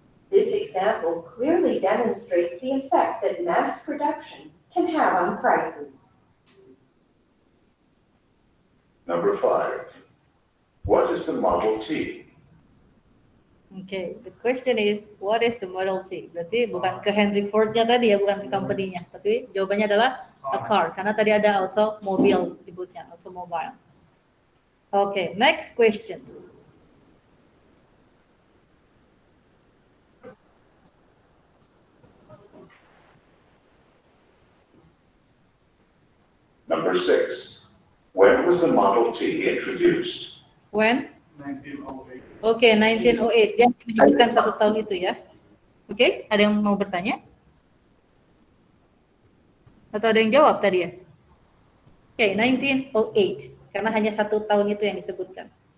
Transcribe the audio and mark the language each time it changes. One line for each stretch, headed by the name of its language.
English: This example clearly demonstrates the effect that mass production can have on prices. Number 5. What is the Model T? Okay, the question is, what is the Model T?
Indonesian: Berarti bukan ke Henry Ford-nya tadi ya, bukan ke company-nya. Tapi jawabannya adalah
English: a car,
Indonesian: karena tadi ada automobile disebutnya, automobile.
English: Okay, next questions. Number 6. When was the Model T introduced? When? 1908.
Indonesian: Oke, 1908. Dia menyebutkan 1 tahun itu ya. Oke, ada yang mau bertanya? Atau ada yang jawab tadi ya? Oke, 1908. Karena hanya 1 tahun itu yang disebutkan.